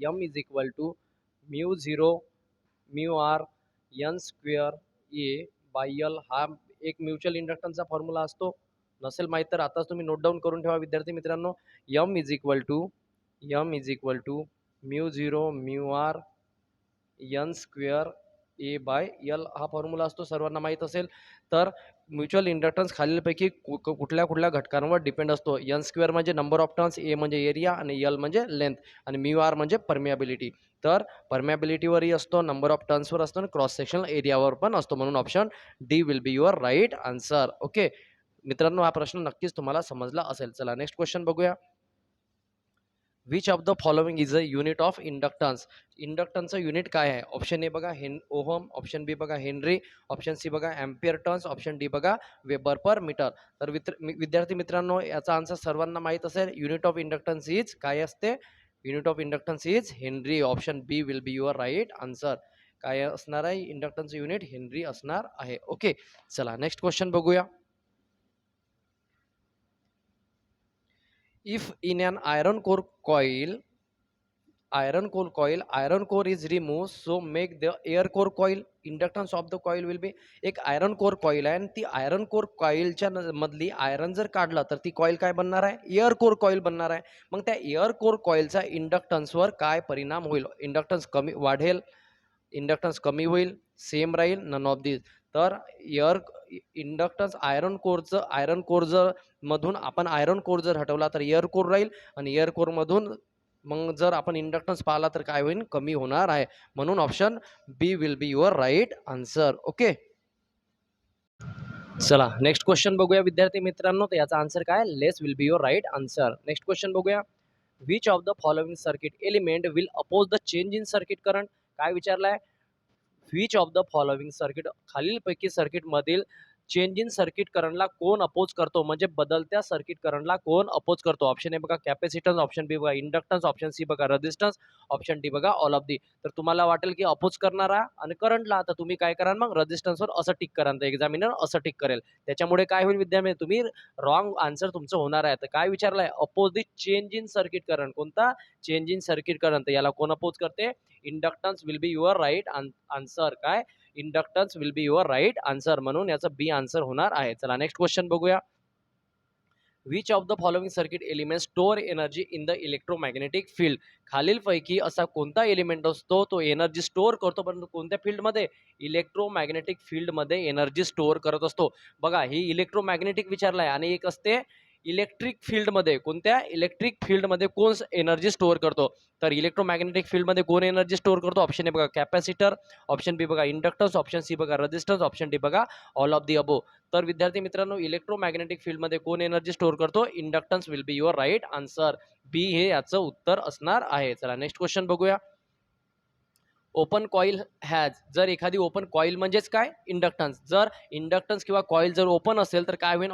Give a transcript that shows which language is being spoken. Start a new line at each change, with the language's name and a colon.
English: M is equal to mu zero mu r N square A by L.
Marathi: हा एक mutual इंडक्टन्सचा formula असतो. नसेल माहीत तर आताच तुम्ही नोट डाऊन करून ठेवा विद्यार्थी मित्रांनो.
English: M is equal to mu zero mu R N square A by L
Marathi: हा फॉर्म्युला असतो, सर्वांना माहीत असेल. तर म्युच्युअल इंडक्टन्स खालीलपैकी कुठल्या कुठल्या घटकांवर डिपेंड असतो? एन स्क्वेअर म्हणजे नंबर ऑफ टर्न्स, ए म्हणजे एरिया आणि एल म्हणजे लेंथ आणि म्यू आर म्हणजे परमियाबिलिटी. तर परमियाबिलिटीवरही असतो, नंबर ऑफ टर्न्सवर असतो आणि क्रॉस सेक्शनल एरियावर पण असतो. म्हणून
English: Option D will be your right answer.
Marathi: Okay मित्रांनो, हा प्रश्न नक्कीच तुम्हाला समजला असेल. चला नेक्स्ट क्वेश्चन बघूया.
English: Which of the following is a unit of inductance.
Marathi: इंडक्टन्सचं unit काय आहे? ऑप्शन ए बघा ओहम, ऑप्शन बी बघा हेनरी, ऑप्शन सी बघा एम्पियर टर्न्स, ऑप्शन डी बघा वेबर पर मीटर. तर विद्यार्थी मित्रांनो, याचा आन्सर सर्वांना माहीत असेल. युनिट ऑफ इंडक्टन्स इज काय असते?
English: Unit of inductance is henry. Option B will be your right answer.
Marathi: काय असणार आहे? इंडक्टन्सचं युनिट हेनरी असणार आहे. ओके, चला नेक्स्ट क्वेश्चन बघूया.
English: If in an iron core is removed, so make the air core coil. Inductance of the coil will be.
Marathi: एक iron core coil आहे आणि ती आयरन कोर कॉईलच्या मधली आयरन जर काढलं तर ती कॉईल काय बनणार आहे? एअर कोर कॉईल बनणार आहे. मग त्या एअर कोर कॉईलचा इंडक्टन्सवर काय परिणाम होईल? इंडक्टन्स कमी वाढेल, इंडक्टन्स कमी होईल, सेम राहील, नन ऑफ दिस. तर एअर इंडक्टन्स आयरन कोर जर मधून आपण आयरन कोर जर हटवला तर एअर कोर राहील आणि एअर कोर मधून मग जर आपण इंडक्टन्स पाहिला तर काय होईल? कमी होणार आहे.
English: म्हणून option B will be your right answer.
Marathi: Okay, चला नेक्स्ट क्वेश्चन बघूया विद्यार्थी मित्रांनो. तर याचा आन्सर काय?
English: Less will be your right answer. Next question बघूया. Which of the following circuit element will oppose the change in circuit current.
Marathi: काय विचारलाय?
English: which of the following circuit,
Marathi: खालीलपैकी सर्किटमधील चेंज इन सर्किट करंटला कोण अपोज करतो, म्हणजे बदलत्या सर्किट करंटला कोण अपोज करतो. ऑप्शन ए बघा कॅपॅसिटन्स, ऑप्शन बी बघा इंडक्टन्स, ऑप्शन सी बघा रेझिस्टन्स, ऑप्शन डी बघा ऑल ऑफ दी. तर तुम्हाला वाटेल की अपोज करणारा आणि करंटला, तर तुम्ही काय करा मग रेझिस्टन्सवर असं टिक करा, तर एक्झामिनर असं टिक करेल. त्याच्यामुळे काय होईल विद्यार्थी, तुम्ही रॉंग आन्सर तुमचं होणार आहे. तर काय विचारलंय,
English: Oppose the change in circuit current.
Marathi: कोणता चेंज इन सर्किट करंट, याला कोण अपोज करते,
English: Inductance will be your right answer.
Marathi: काय,
English: inductance will be your right answer,
Marathi: म्हणून याचं बी आन्सर होणार आहे. चला नेक्स्ट क्वेश्चन बघूया.
English: Which of the following circuit element store energy in the electromagnetic field.
Marathi: खालीलपैकी असा कोणता एलिमेंट असतो तो एनर्जी स्टोअर करतो, परंतु कोणत्या फील्डमध्ये, इलेक्ट्रोमॅग्नेटिक फील्डमध्ये एनर्जी स्टोअर करत असतो. बघा ही इलेक्ट्रोमॅग्नेटिक विचारलाय, आणि एक असते इलेक्ट्रिक फील्डमध्ये. कोणत्या इलेक्ट्रिक फील्डमध्ये कोण एनर्जी स्टोअर करतो, तर इलेक्ट्रोमॅग्नेटिक फील्डमध्ये कोण एनर्जी स्टोअर करतो. ऑप्शन ए बघा कॅपॅसिटर, ऑप्शन बी बघा इंडक्टन्स, ऑप्शन सी बघा रेझिस्टन्स, ऑप्शन डी बघा ऑल ऑफ दी अबो. तर विद्यार्थी मित्रांनो, इलेक्ट्रोमॅग्नेटिक फील्डमध्ये कोण एनर्जी स्टोअर करतो,
English: Inductance will be your right answer.
Marathi: बी हे याचं उत्तर असणार आहे. चला नेक्स्ट क्वेश्चन बघूया.
English: open coil has,
Marathi: जर एखादी ओपन कॉईल म्हणजेच काय, इंडक्टन्स. जर इंडक्टन्स किंवा कॉईल जर ओपन असेल तर काय होईल.